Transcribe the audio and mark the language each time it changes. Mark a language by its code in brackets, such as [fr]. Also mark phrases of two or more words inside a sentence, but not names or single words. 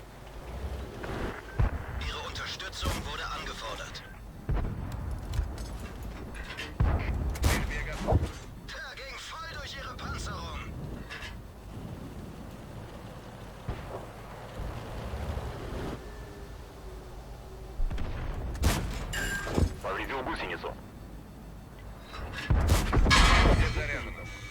[de] Ihre Unterstützung wurde angefordert. [ru] К стрельбе готов. [de] Der ging voll durch ihre Panzerung. [ru] Повредил гусеницу. Орудие заряжено.